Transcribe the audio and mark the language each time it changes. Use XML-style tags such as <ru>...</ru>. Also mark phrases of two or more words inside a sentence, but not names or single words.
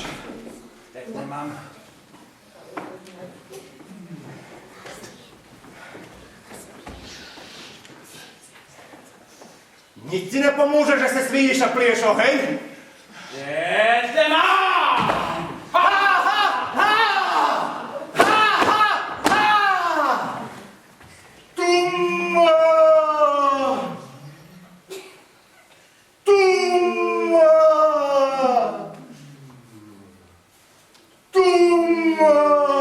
<cs>Teď nemám. Nic ti nepomůže, že se svíjíš a pliješ oheň? Teď nemám! Ha, ha, ha! Ha, ha, ha! Tumma! Tumma! Tumma!</cs>